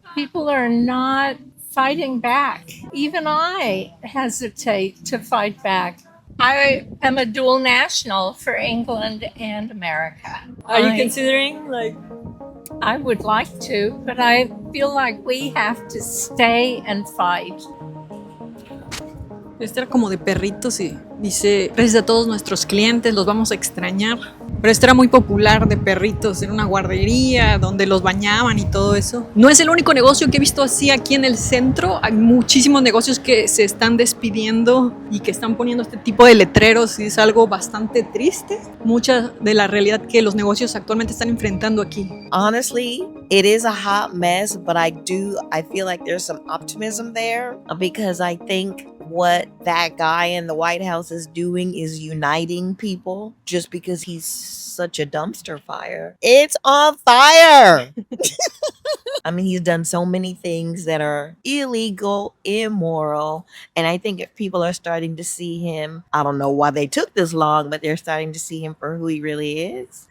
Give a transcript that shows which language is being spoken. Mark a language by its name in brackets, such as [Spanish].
[English] People are not fighting back. Even I hesitate to fight back. I am a dual national for England and America. Are you considering I would like to, but I feel like we have to stay and fight. [Spanish] Este era como de perritos y dice, gracias a todos nuestros clientes, los vamos a extrañar. Pero este era muy popular de perritos, era una guardería donde los bañaban y todo eso. No es el único negocio que he visto así aquí en el centro. Hay muchísimos negocios que se están despidiendo y que están poniendo este tipo de letreros y es algo bastante triste. Mucha de la realidad que los negocios actualmente están enfrentando aquí. [English] Honestly, it is a hot mess, but I feel like there's some optimism there because I think what that guy in the White House is doing is uniting people just because he's such a dumpster fire. It's on fire! I mean, he's done so many things that are illegal, immoral, and I think if people are starting to see him, I don't know why they took this long, but they're starting to see him for who he really is.